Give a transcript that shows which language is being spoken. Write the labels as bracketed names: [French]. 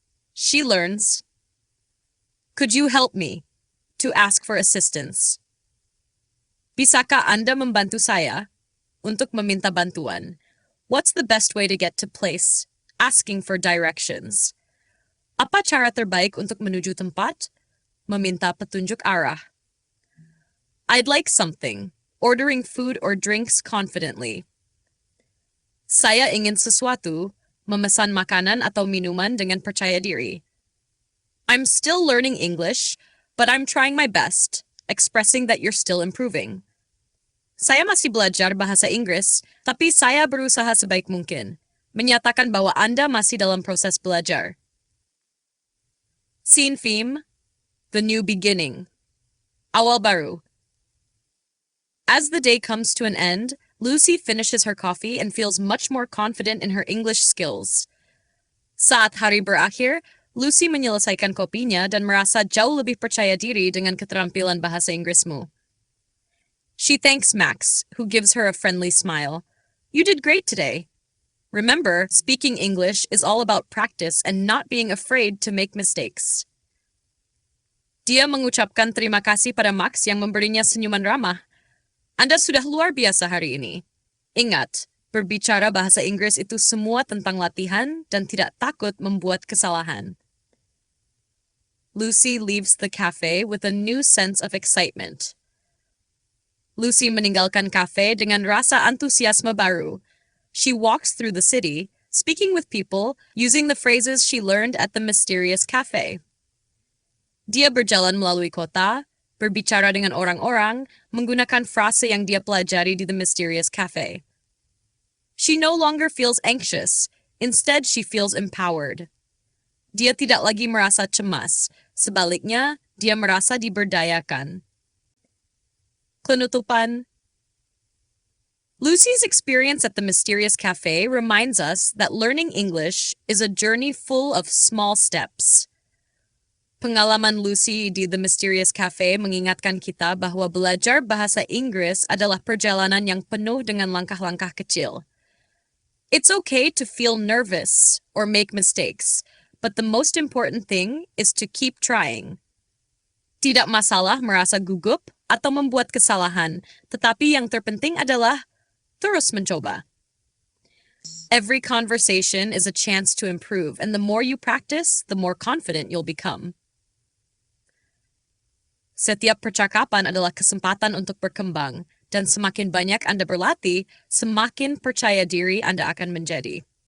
[English] She learns, "Could you help me?" to ask for assistance. [Indonesian] Bisakah Anda membantu saya? Untuk meminta bantuan. [English] What's the best way to get to place? Asking for directions. [Indonesian] Apa cara terbaik untuk menuju tempat? Meminta petunjuk arah. [English] I'd like something. Ordering food or drinks confidently. [Indonesian] Saya ingin sesuatu, memesan makanan atau minuman dengan percaya diri. [English] I'm still learning English, but I'm trying my best, expressing that you're still improving. [Indonesian] Saya masih belajar bahasa Inggris, tapi saya berusaha sebaik mungkin, menyatakan bahwa Anda masih dalam proses belajar. [English] Scene theme, the new beginning. [Indonesian] Awal baru. [English] As the day comes to an end, Lucy finishes her coffee and feels much more confident in her English skills. [Indonesian] Saat hari berakhir, Lucy menyelesaikan kopinya dan merasa jauh lebih percaya diri dengan keterampilan bahasa Inggrismu. [English] She thanks Max, who gives her a friendly smile. You did great today. Remember, speaking English is all about practice and not being afraid to make mistakes. [Indonesian] Dia mengucapkan terima kasih pada Max yang memberinya senyuman ramah. Anda sudah luar biasa hari ini. Ingat, berbicara bahasa Inggris itu semua tentang latihan dan tidak takut membuat kesalahan. [English] Lucy leaves the cafe with a new sense of excitement. [Indonesian] Lucy meninggalkan cafe dengan rasa antusiasme baru. [English] She walks through the city, speaking with people, using the phrases she learned at the Mysterious Café. [Indonesian] Dia berjalan melalui kota, berbicara dengan orang-orang, menggunakan frase yang dia pelajari di the Mysterious Café. [English] She no longer feels anxious. Instead, she feels empowered. [Indonesian] Dia tidak lagi merasa cemas. Sebaliknya, dia merasa diberdayakan. Penutupan. [English] Lucy's experience at the Mysterious Café reminds us that learning English is a journey full of small steps. [Indonesian] Pengalaman Lucy di The Mysterious Café mengingatkan kita bahwa belajar bahasa Inggris adalah perjalanan yang penuh dengan langkah-langkah kecil. [English] It's okay to feel nervous or make mistakes, but the most important thing is to keep trying. [Indonesian] Tidak masalah merasa gugup atau membuat kesalahan, tetapi yang terpenting adalah terus mencoba. [English] Every conversation is a chance to improve, and the more you practice, the more confident you'll become. [Indonesian] Setiap percakapan adalah kesempatan untuk berkembang, dan semakin banyak Anda berlatih, semakin percaya diri Anda akan menjadi.